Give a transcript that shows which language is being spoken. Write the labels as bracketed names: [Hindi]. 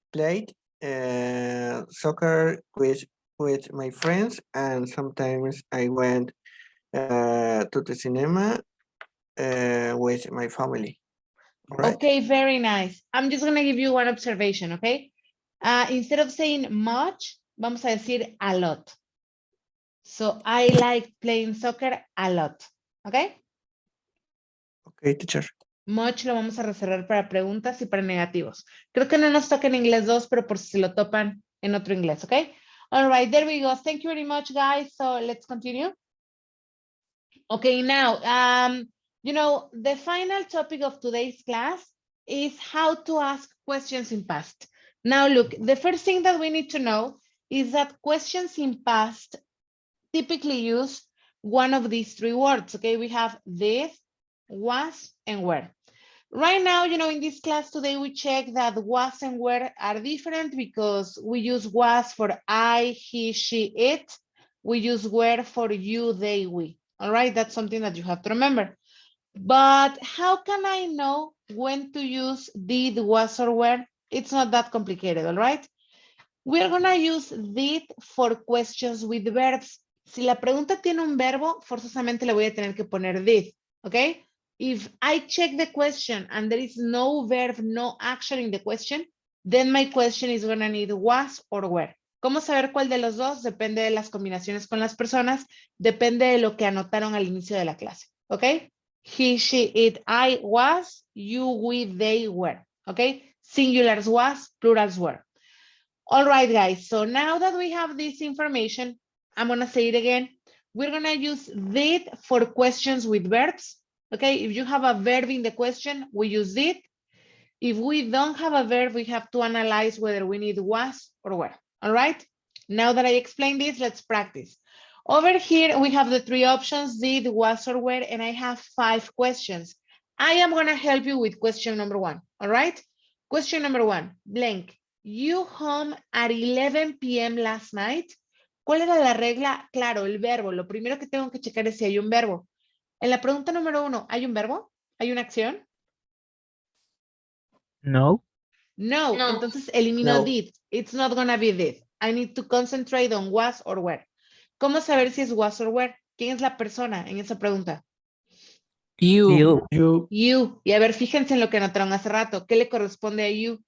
[English] Played soccer with my friends, and sometimes I went to the cinema with my family. All right. Okay, very nice. I'm just going to give you one observation, okay? Instead of saying much, [Spanish] vamos a decir [English] a lot. So I like playing soccer a lot, okay? Okay, teacher. [Spanish] Much lo vamos a reservar para preguntas y para negativos. Creo que no nos toca en inglés 2, pero por si se lo topan en otro inglés, okay? [English] All right, there we go. Thank you very much, guys. So let's continue. Okay, now, you know, the final topic of today's class is how to ask questions in past. Now, look, the first thing that we need to know is that questions in past typically use one of these 3 words, okay? We have this, was, and were. Right now, you know, in this class today, we check that was and were are different because we use was for I, he, she, it. We use were for you, they, we. All right, that's something that you have to remember. But how can I know when to use did, was, or were? It's not that complicated, all right? We're gonna use did for questions with verbs. [Spanish] Si la pregunta tiene un verbo, forzosamente le voy a tener que poner did, okay? [English] If I check the question and there is no verb, no action in the question, then my question is gonna need was or were. [Spanish] ¿Cómo saber cuál de los dos? Depende de las combinaciones con las personas, depende de lo que anotaron al inicio de la clase, okay? [English] He, she, it, I, was, you, we, they, were, okay? Singulars was, plurals were. All right, guys, so now that we have this information, I'm gonna say it again. we're gonna use did for questions with verbs. Okay, if you have a verb in the question, we use did. If we don't have a verb, we have to analyze whether we need was or were. All right. Now that I explained this, let's practice. Over here, we have the three options, did, was, or were, and I have 5 questions. I am gonna help you with question number 1. All right. Question number 1, blank. You home at 11 p.m. last night. [Spanish] ¿Cuál era la regla? Claro, el verbo. Lo primero que tengo que checar es si hay un verbo. En la pregunta número 1, ¿hay un verbo? ¿Hay una acción? No. No, No. entonces elimino No. [English] did. It's not gonna be did. I need to concentrate on was or were. [Spanish] ¿Cómo saber si es was or were? ¿Quién es la persona en esa pregunta? [English] You. You. [Spanish] Y a ver, fíjense en lo que anotaron hace rato. ¿Qué le corresponde a you?